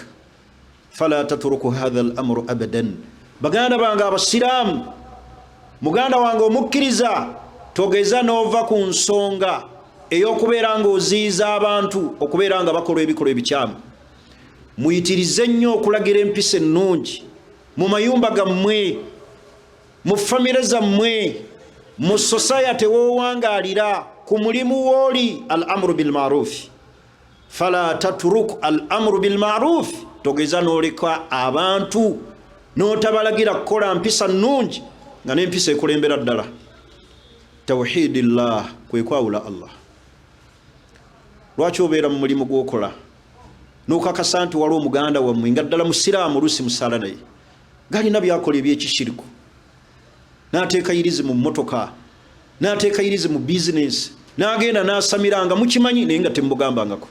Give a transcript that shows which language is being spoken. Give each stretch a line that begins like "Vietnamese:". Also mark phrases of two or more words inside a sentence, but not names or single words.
Arabic: فلا تتركوا هذا الأمر أبدا.
Ganda: Baganda bange abasiraamu, muganda wange omukkiriza, togeza n'ova ku nsonga ey'okubeera ng'oziiza abantu okubeera nga bakola ebikolwa ebikyamu. Muyitirize nnyo okulagira empisa ennungi mu mayumba gammwe, mu famire zammwe, mu society w'owangaalira, ku mulimu w'oli.
Arabic: الأمر بالمعروف، فلا تترك الأمر بالمعروف,
Ganda: togeza n'oleka abantu n'otabalagira kukola mpisa nnungi nga n'empisa ekulembera ddala. Tawhidillah, kwe kwawula Allah. Lwaki obeera mu mulimu gw'okola n'okakasa nti wali omuganda wammwe nga ddala musiraamu oluusi musaala naye, galina byakola ebyekishiriku, n'ateeka irizi mu mmotoka, n'ateeka irizi mu bizinesi, n'agenda n'asamiranga, mukimanyi naye nga temubugambangako.